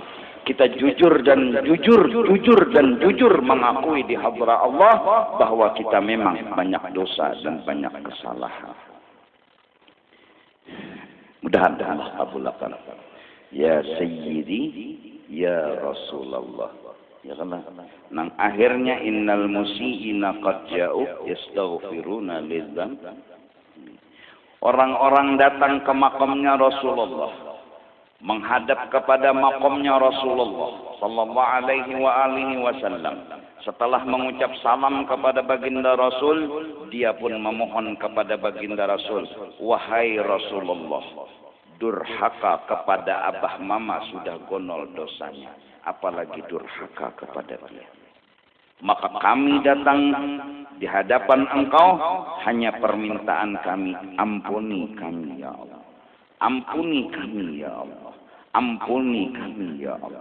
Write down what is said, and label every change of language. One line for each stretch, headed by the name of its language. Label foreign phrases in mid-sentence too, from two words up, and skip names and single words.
Indonesian: Kita jujur dan jujur mengakui di hadrah Allah bahwa kita memang banyak dosa dan banyak kesalahan. Mudah-mudahan Allah kabulkan.
Arabic: يا سيدي يا رسول الله.
Indonesian: Ya kan?
Banjar: Nang akhirnya
Arabic: إن المسيئين قد جاءوا يستغفرون لذم.
Indonesian: Orang-orang datang ke makamnya Rasulullah, menghadap kepada makamnya Rasulullah
Arabic: صلى الله عليه وسلم.
Indonesian: Setelah mengucap salam kepada baginda Rasul, dia pun memohon kepada baginda Rasul, wahai Rasulullah, durhaka kepada abah mama sudah gonol dosanya, apalagi durhaka kepada dia. Maka kami datang di hadapan engkau, hanya permintaan kami, ampuni kami ya Allah, ampuni kami ya Allah, ampuni kami ya Allah.